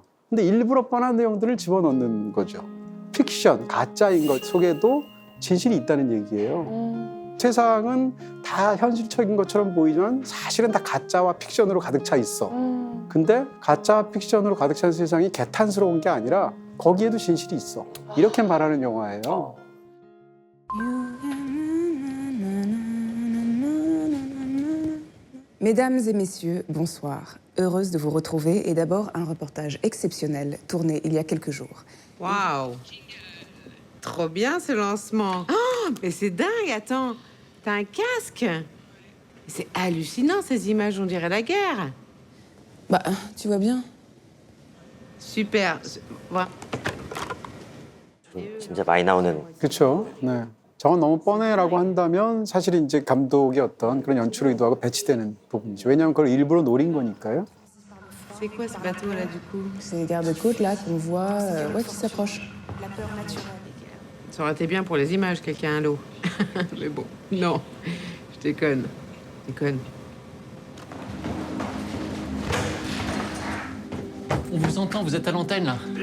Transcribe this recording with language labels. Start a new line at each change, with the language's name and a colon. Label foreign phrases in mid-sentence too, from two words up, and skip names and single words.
Korean: 근데 일부러 뻔한 내용들을 집어넣는 거죠. 픽션, 가짜인 것 속에도 진실이 있다는 얘기예요. 세상은 다 현실적인 것처럼 보이지만 사실은 다 가짜와 픽션으로 가득 차 있어. 근데 가짜와 픽션으로 가득 찬 세상이 개탄스러운 게 아니라 거기에도 진실이 있어. 이렇게 말하는 영화예요.
French: Mesdames et messieurs, bonsoir. Heureuse de vous retrouver et d'abord un reportage exceptionnel tourné il y a quelques jours. Waouh. Trop bien ce lancement. Oh, mais c'est dingue, attends. T'as un casque. C'est hallucinant ces images, on dirait la guerre. Bah, tu vois bien. Super. Voilà.
Korean: 좀 진짜 많이 나오는 그렇죠. 네. 저건 너무 뻔해라고 한다면 사실은 이제 감독의 어떤 그런 연출 의도하고 배치되는 부분이죠. 왜냐하면 그걸 일부러 노린 거니까요.
French: C'est quoi ce bateau là du coup? C'est les gardes-côtes là qu'on voit ouais, qui s'approchent. Ça aurait été bien pour les images, quelqu'un à l'eau. Mais bon, non. Je déconne. Déconne. On vous entend, vous êtes à l'antenne là.